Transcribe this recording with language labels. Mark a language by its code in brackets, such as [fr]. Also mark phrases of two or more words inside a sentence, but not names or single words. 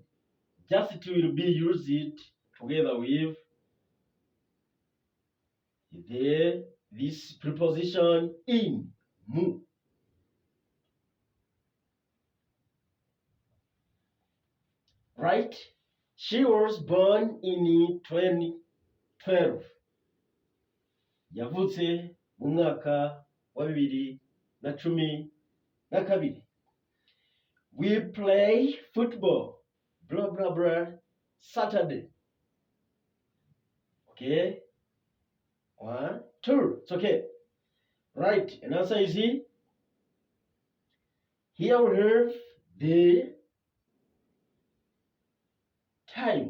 [en] Just it will be used it together with this preposition in, mu. Right? She was born in 2012. [rn] Yavutse mu mwaka wa 2012. na cumi na kabiri. [en] We play football, blah, blah, blah, Saturday. Okay? 1, 2. It's okay. Right. And answer is here. Here we have the time.